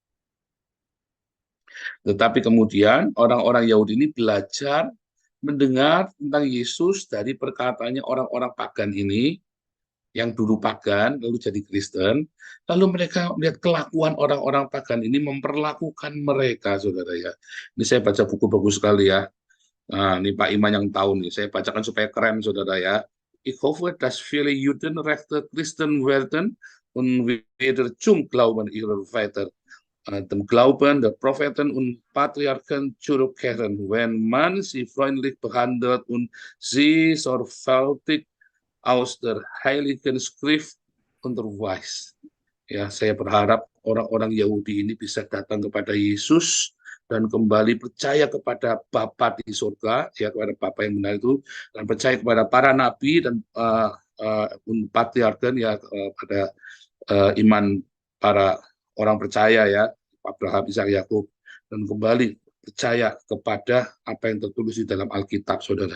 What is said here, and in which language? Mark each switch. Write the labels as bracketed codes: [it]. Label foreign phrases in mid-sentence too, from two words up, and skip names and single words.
[id] Tetapi kemudian orang-orang Yahudi ini belajar mendengar tentang Yesus dari perkataannya orang-orang pagan ini, yang dulu pagan, lalu jadi Kristen, lalu mereka melihat kelakuan orang-orang pagan ini memperlakukan mereka, saudara ya. Ini saya baca buku bagus sekali ya. Nah, ini Pak Iman yang tahu nih, saya bacakan supaya keren, saudara ya. [de] Ich hoffe, dass viele Juden rechte Christen werden und wieder zum Glauben ihrer Väter, dem Glauben der Propheten und Patriarchen zurückkehren, wenn man sie freundlich behandelt und sie sorgfältig aus der Heiligen Schrift unterweist. [id] Ya, saya berharap orang-orang Yahudi ini bisa datang kepada Yesus dan kembali percaya kepada Bapa di surga, ya, kepada Bapa yang benar itu, dan percaya kepada para nabi dan patriarken, ya, pada iman para orang percaya, ya, Abraham, Ishak, Yakub, dan kembali percaya kepada apa yang tertulis di dalam Alkitab, saudara.